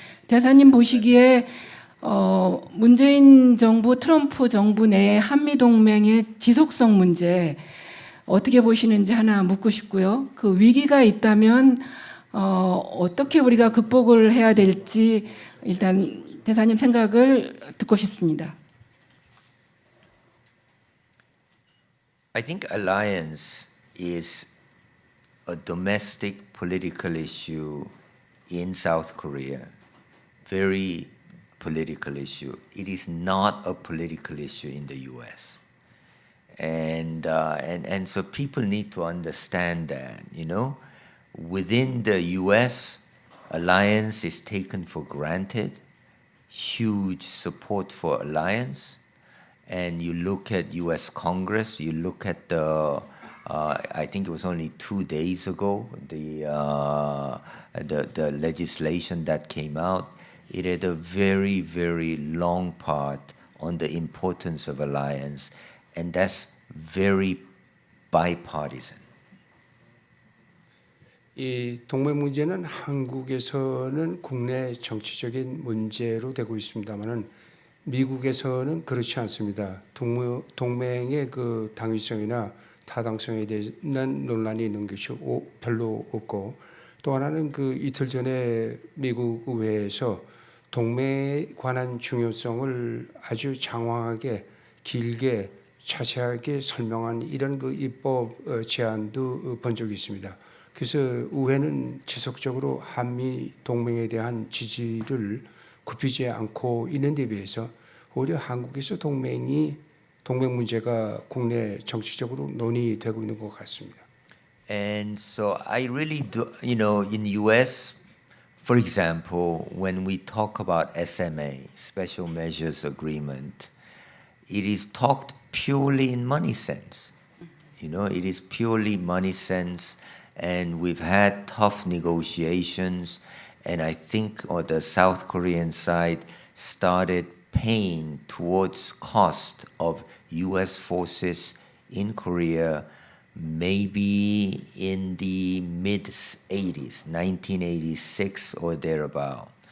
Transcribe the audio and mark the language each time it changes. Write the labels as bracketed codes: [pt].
[ko] 대사님 보시기에 문재인 정부, 트럼프 정부 내에 한미 동맹의 지속성 문제 어떻게 보시는지 하나 묻고 싶고요. 그 위기가 있다면 어떻게 우리가 극복을 해야 될지 일단 대사님 생각을 듣고 싶습니다. [en] I think alliance is a domestic political issue in South Korea. Very political issue. It is not a political issue in the U.S. And so people need to understand that, you know, within the U.S., alliance is taken for granted, huge support for alliance, and you look at U.S. Congress, you look at the, I think it was only 2 days ago, the legislation that came out, it had a very, very long part on the importance of alliance. And that's very bipartisan. [ko] 이 동맹 문제는 한국에서는 국내 정치적인 문제로 되고 있습니다만은 미국에서는 그렇지 않습니다. 동맹의 그 당위성이나 타당성에 대한 논란이 있는 것이 별로 없고 또 하나는 그 이틀 전에 미국 의회에서 동맹에 관한 중요성을 아주 장황하게 길게 자세하게 설명한 이런 그 입법 제안도 본 적이 있습니다. 그래서 의회는 지속적으로 한미 동맹에 대한 지지를 굽히지 않고 있는 데 비해서 오히려 한국에서 동맹 문제가 국내 정치적으로 논의되고 있는 것 같습니다. [en] And so I really do, you know, in US, for example, when we talk about SMA, Special Measures Agreement, it is talked purely in money sense. You know, it is purely money sense, and we've had tough negotiations, and I think the South Korean side started paying towards cost of US forces in Korea maybe in the mid-80s, 1986 or thereabout.